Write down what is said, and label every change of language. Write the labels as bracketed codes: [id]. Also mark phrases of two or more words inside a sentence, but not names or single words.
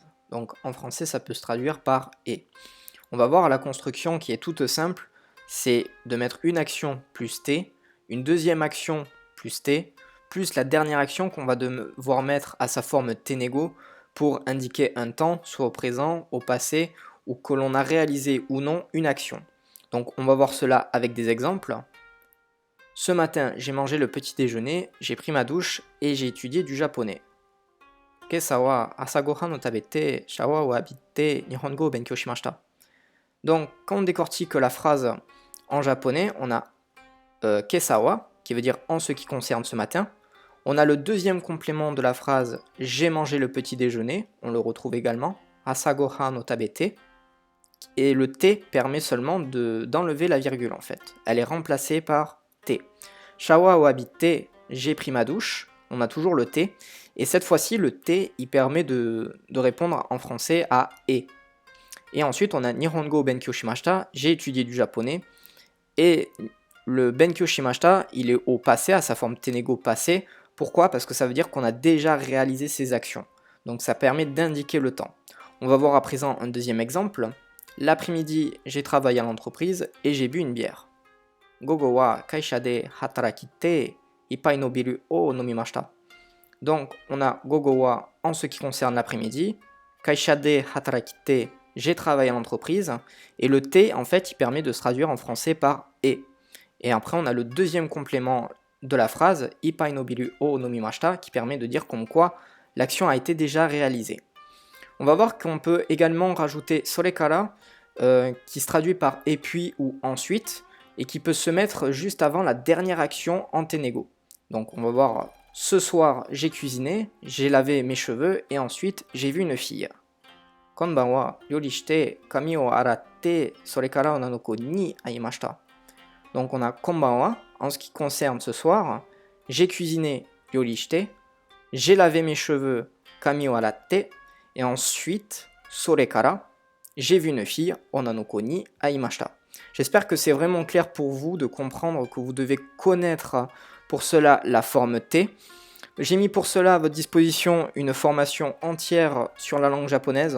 [fr] Donc en français, ça peut se traduire par et. On va voir la construction qui est toute simple, c'est de mettre une action plus T, une deuxième action plus T, plus la dernière action qu'on va devoir mettre à sa forme T négo pour indiquer un temps, soit au présent, au passé, ou que l'on a réalisé ou non une action. Donc on va voir cela avec des exemples. Ce matin, j'ai mangé le petit déjeuner, j'ai pris ma douche et j'ai étudié du japonais. [ja] 今朝は朝ご飯を食べて、シャワーを浴びて, 日本語を勉強しました. [fr] Donc, quand on décortique la phrase en japonais, on a kesawa, qui veut dire en ce qui concerne ce matin. On a le deuxième complément de la phrase j'ai mangé le petit déjeuner, on le retrouve également, [ja] 朝ご飯の食べて. [fr] Et le T permet seulement d'enlever la virgule en fait. Elle est remplacée par T. [ja] シャワーは浴びて, [fr] j'ai pris ma douche, on a toujours le T. Et cette fois-ci, le T, il permet de répondre en français à E. Et ensuite, on a [ja] 日本語勉強しました, [fr] j'ai étudié du japonais. Et le [ja] 勉強しました, [fr] il est au passé, à sa forme tenego passé. Pourquoi? Parce que ça veut dire qu'on a déjà réalisé ces actions. Donc ça permet d'indiquer le temps. On va voir à présent un deuxième exemple. L'après-midi, j'ai travaillé à l'entreprise et j'ai bu une bière. [ja] 午後は会社で働きて一杯のビールを飲みました. [fr] Donc on a [ja] 午後は [fr] en ce qui concerne l'après-midi, [ja] 会社で働きて, [fr] j'ai travaillé à l'entreprise, et le T, en fait, il permet de se traduire en français par et. Et après, on a le deuxième complément de la phrase, [ja] 一杯のビールを飲みました, [fr] qui permet de dire comme quoi l'action a été déjà réalisée. On va voir qu'on peut également rajouter sorekara, qui se traduit par et puis ou ensuite, et qui peut se mettre juste avant la dernière action en tenego. Donc on va voir, ce soir j'ai cuisiné, j'ai lavé mes cheveux, et ensuite j'ai vu une fille. [ja] 今晩はよりして髪を洗ってそれからおなのこに会いました. [fr] Donc on a [ja] 今晩は, [fr] en ce qui concerne ce soir, j'ai cuisiné [ja] よりして, [fr] j'ai lavé mes cheveux [ja] 髪を洗って, [fr] et ensuite sorekara, j'ai vu une fille [ja] おなのこに会いました. [fr] J'espère que c'est vraiment clair pour vous de comprendre que vous devez connaître pour cela la forme T. J'ai mis pour cela à votre disposition une formation entière sur la langue japonaise.